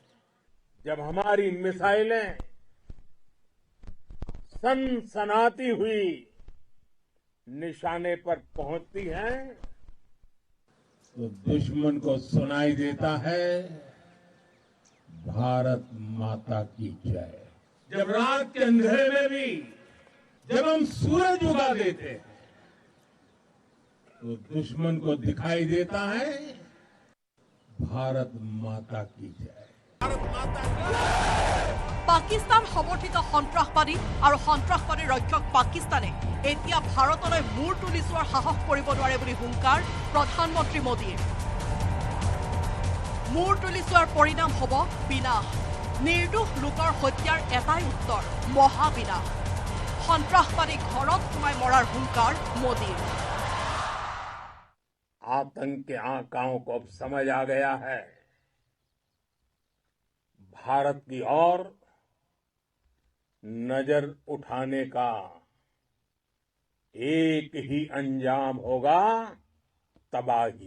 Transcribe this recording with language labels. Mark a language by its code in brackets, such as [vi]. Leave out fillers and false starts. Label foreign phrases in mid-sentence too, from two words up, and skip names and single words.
[hi] जब हमारी मिसाइलें सनसनाती हुई निशाने पर पहुंचती हैं तो दुश्मन को सुनाई देता है भारत माता की जय। जब रात के अंधेरे में भी जब हम सूरज उगा देते हैं तो दुश्मन को दिखाई देता है भारत माता की जय। [as] পাকিস্তান সমৰ্থিত সন্ত্ৰাসবাদী আৰু সন্ত্ৰাসবাদী ৰক্ষক পাকিস্তানে এতিয়া ভাৰতলৈ মূৰ তুলি চোৱাৰ সাহস কৰিব নোৱাৰে বুলি হুংকাৰ প্ৰধানমন্ত্ৰী মোদীয়ে। মূৰ তুলি চোৱাৰ পৰিণাম হ'ব বিনাশ। নিৰ্দোষ লোকৰ হত্যাৰ এটাই উত্তৰ মহাবিনাশ। সন্ত্ৰাসবাদী ঘৰত সোমাই মৰাৰ হুংকাৰ মোদীৰ। [hi] आतंक के आकाओं को अब समझ आ गया है भारत की ओर नजर उठाने का एक ही अंजाम होगा तबाही।